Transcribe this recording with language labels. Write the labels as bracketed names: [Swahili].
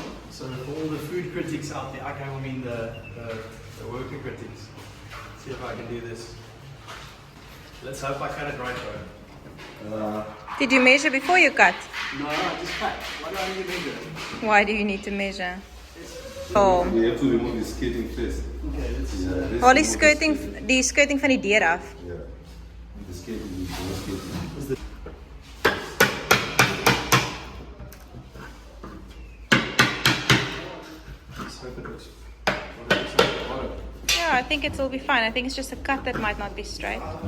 [English] So for all the food critics out there, I mean the worker critics, see if I can do this. Let's hope I cut it right, bro. Did you measure before you cut? No, I just cut. Why do I need to measure? Why do you need to measure? Oh. We have to remove the skirting first. Okay, let's... [Afrikaans] Al die skirting van die deur af. [English] Yeah. The skirting is the skirting. Yeah, I think it'll be fine. I think it's just a cut that might not be straight.